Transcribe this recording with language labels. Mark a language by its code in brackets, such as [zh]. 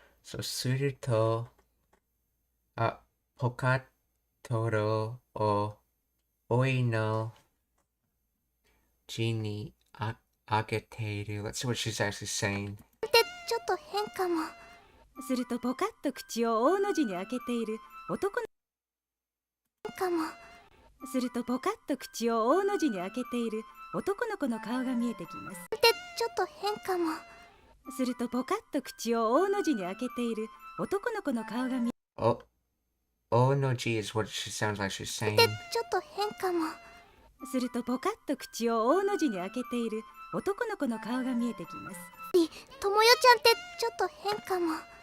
[ja] So, suru to, pokatoro o oi no ji ni ageteru. [en] Let's see what she's actually saying. [ja] ちょっと変かも。するとポカッと口を大の字に開けている男のかも。するとポカッと口を大の字に開けている男の子の顔が見えてきます。ちょっと変かも。するとポカッと口を大の字に開けている男の子の顔が見え [en] Oh no G is what she sounds like she's saying. [ja] ちょっと変かも。するとポカッと口を大の字に開けている男の子の顔が見えてきます。ともよちゃんってちょっと変かも。